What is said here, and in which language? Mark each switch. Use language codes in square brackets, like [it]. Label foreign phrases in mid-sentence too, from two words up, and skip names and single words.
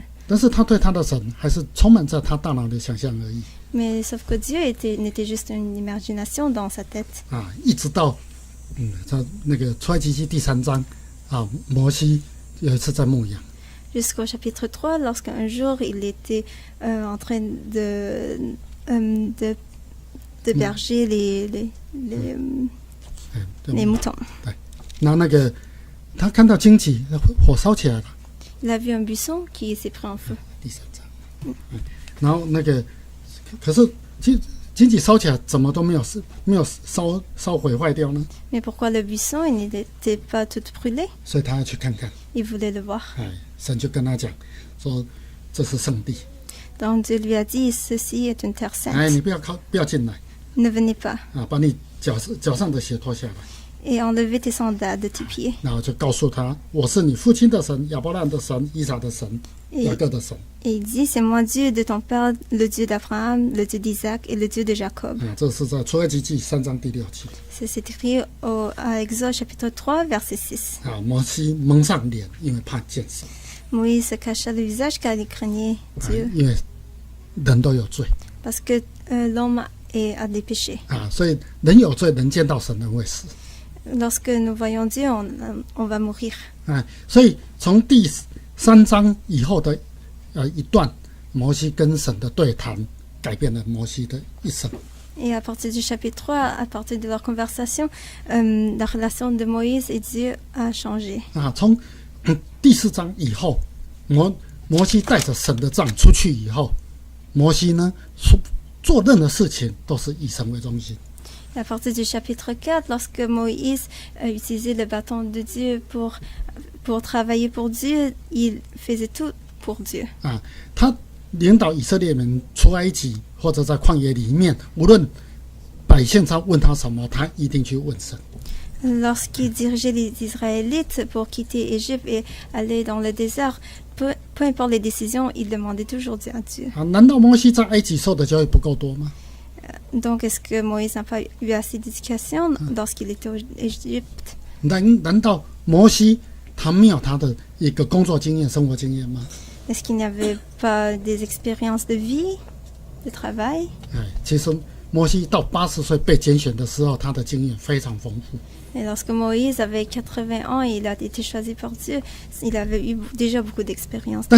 [zh] 但是他对他的神还是充满在他大脑的想象而已。 [fr] Mais sauf que Dieu n'était juste une imagination dans sa tête. [zh] 一直到他那个出埃及记第3章摩西有一次在牧羊。 [fr] Jusqu'au chapitre 3, lorsqu'un jour il était en train de berger les moutons. [zh] 对，那个他看到荆棘火烧起来了。 [fr] Il a vu un buisson qui s'est pris en feu. [zh] 第3章。然后那个可是荆棘烧起来怎么都没有烧毁坏掉呢？ [fr] Mais pourquoi le buisson il n'était pas tout brûlé? [zh] 所以他要去看看。 [fr] Il voulait le voir. [zh] 神就跟他讲说这是圣地。 [fr] Donc Dieu lui a dit, ceci est une terre sainte. [zh] 你不要进来。 [fr] Ne venez pas. [zh] 把你脚上的鞋脱下来。 [fr] Et enlevez tes sandales de tes pieds. [zh] 然后就告诉他，我是你父亲的神，亚伯兰的神，以撒的神，雅各的神。 [fr] Et il dit, c'est moi Dieu de ton père, le Dieu d'Abraham, le Dieu d'Isaac et le Dieu de Jacob. [zh] 这是在出埃及记3章第6节。 [fr] C'est écrit à Exode chapitre 3, verset 6. [zh] 摩西蒙上脸，因为怕见神。 [fr] Moïse se cacha le visage car il craignait Dieu. [zh] 因为人都有罪。 [fr] Parce que l'homme a des péchés. [zh] 所以人有罪，人见到神人会死。 [fr] Lorsque nous voyons Dieu, on va mourir. [zh] 所以从第3章以后的一段，摩西跟神的对谈，改变了摩西的一生。 [fr] Et à partir du chapitre 3, à partir de leur conversation, la relation de Moïse et Dieu a changé. [zh] 啊，从第4章以后，摩西带着神的杖出去以后，摩西呢做任何事情都是以神为中心。 [fr] Et à partir du chapitre 4, lorsque Moïse a utilisé le bâton de Dieu pour travailler pour Dieu, il faisait tout pour Dieu. [zh] 啊，他领导以色列人出埃及，或者在旷野里面，无论百姓他问他什么，他一定去问神。 [fr] Lorsqu'il dirigeait les Israélites pour quitter Égypte et aller dans le désert, peu importe les décisions, il demandait toujours Dieu à Dieu. [zh] 啊，难道摩西在埃及受的教育不够多吗？ [fr] Donc, est-ce que Moïse n'a pas eu assez d'éducation lorsqu'il était en Égypte? [zh] 难道摩西他没有他的一个工作经验、生活经验吗？ [fr] Est-ce qu'il n'y avait pas des expériences de vie, de travail? [zh] 哎，其实摩西到80岁被拣选的时候，他的经验非常丰富。 [fr] Et lorsque Moïse avait 80 ans et il a été choisi par Dieu, il avait eu déjà beaucoup d'expérience dans